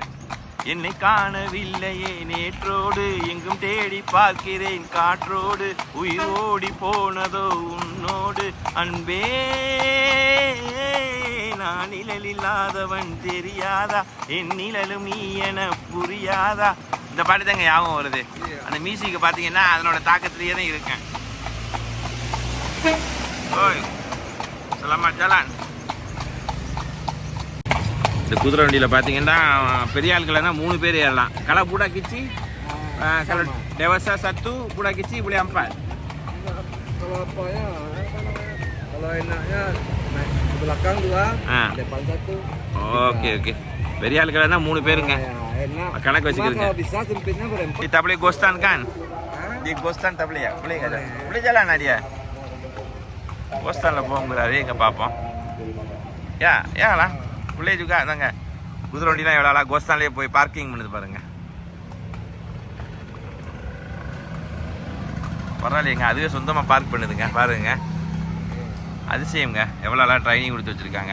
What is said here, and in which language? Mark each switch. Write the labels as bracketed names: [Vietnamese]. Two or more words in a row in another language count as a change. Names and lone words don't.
[Tamil] என்னை காணவில்லையே நேற்றோடு எங்கும் தேடி பார்க்கிறேன் காற்றோடு உயிர் ஓடி போனதோ உன்னோடு அன்பே நான் நிழல் இல்லாதவன் தெரியாதா என் நிழலும் நீ என புரியாதா. இந்த பாட்டு தாங்க ஞாபகம் வருது. அந்த மியூசிக்கை பார்த்தீங்கன்னா அதனோட தாக்கத்திலேயே தான் இருக்கேன். [Malay] oi selamat jalan. [Tamil] இந்த குதிரை வண்டியில் பார்த்தீங்கன்னா பெரிய ஆட்கள்னா 3 பேர் ஏறலாம். [Malay] kalau budak kecil kalau dewasa 1, budak kecil boleh 4. Kalau apa ya? Kalau enaknya naik ke belakang 2, depan 1. Oke. [Tamil] பெரிய ஆட்கள்னா 3 பேருங்க. கணக்கு வச்சுக்கிறீங்க. [Malay] Kalau bisa sempitnya berempat. Kita boleh ghostan kan? Di ghostan tak boleh ya? Boleh enggak? Boleh jalan dia. Ghostan lah [Tamil] போங்கறாரு எங்க பாப்போம். [Malay] Ya lah. [Tamil] உள்ளே juga தாங்க. குதிரை வண்டிலாம் எவ்வளோ அழகாக கோஸ்தான்லேயே போய் பார்க்கிங் பண்ணுது பாருங்க. பரவாயில்லைங்க, அதுவே சொந்தமாக பார்க் பண்ணுதுங்க பாருங்க. அதிசயங்க, எவ்வளோ அழகாக ட்ரைனிங் கொடுத்து வச்சுருக்காங்க.